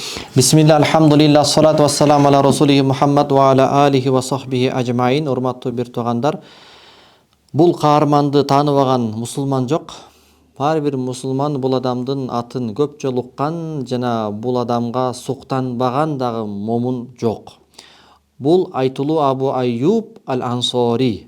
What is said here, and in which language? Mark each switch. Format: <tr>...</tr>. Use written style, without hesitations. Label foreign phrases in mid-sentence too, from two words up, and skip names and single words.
<ar>بسم الله، الحمد لله، الصلاة والسلام على رسوله محمد وعلى آله وصحبه أجمعين.</ar> <ky>Урматтуу бир туугандар, бул каарманды тааныбаган мусулман жок. Ар бир мусулман бул адамдын атын көп жолу уккан жана бул адамга суктанбаган дагы момун жок. Бул айтылуу Абу Айюб ал-Ансори.</ky>